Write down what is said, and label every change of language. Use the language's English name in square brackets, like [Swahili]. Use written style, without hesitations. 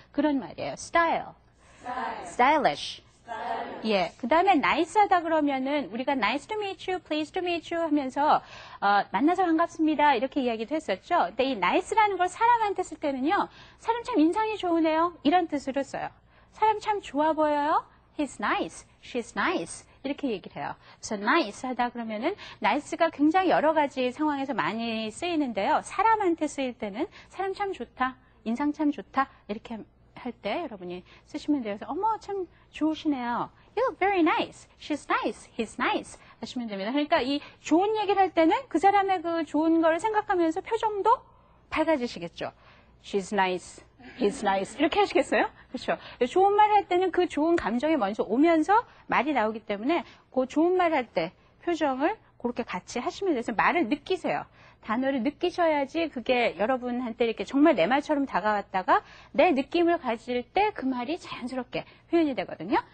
[Korean] 그런 말이에요. 스타일. 스타일리시. 예. 그 다음에 nice하다 그러면은 우리가 nice to meet you, pleased to meet you 하면서 만나서 반갑습니다 이렇게 이야기도 했었죠. 근데 이 nice라는 걸 사람한테 쓸 때는요. 사람 참 인상이 좋으네요. 이런 뜻으로 써요. 사람 참 좋아 보여요. [English] He's nice, she's nice 이렇게 얘기를 해요. [Korean] 그래서 nice 하다 그러면은 nice가 굉장히 여러 가지 상황에서 많이 쓰이는데요. 사람한테 쓰일 때는 사람 참 좋다, 인상 참 좋다 이렇게 할 때 여러분이 쓰시면 돼요. 그래서 어머 참 좋으시네요. [English] You look very nice, she's nice, he's nice 하시면 됩니다. [Korean] 그러니까 이 좋은 얘기를 할 때는 그 사람의 그 좋은 걸 생각하면서 표정도 밝아지시겠죠. [English] She's nice, he's nice 이렇게 하시겠어요? [Korean] 그렇죠. 좋은 말 할 때는 그 좋은 감정이 먼저 오면서 말이 나오기 때문에 그 좋은 말 할 때 표정을 그렇게 같이 하시면 돼서 말을 느끼세요. 단어를 느끼셔야지 그게 여러분한테 이렇게 정말 내 말처럼 다가왔다가 내 느낌을 가질 때 그 말이 자연스럽게 표현이 되거든요.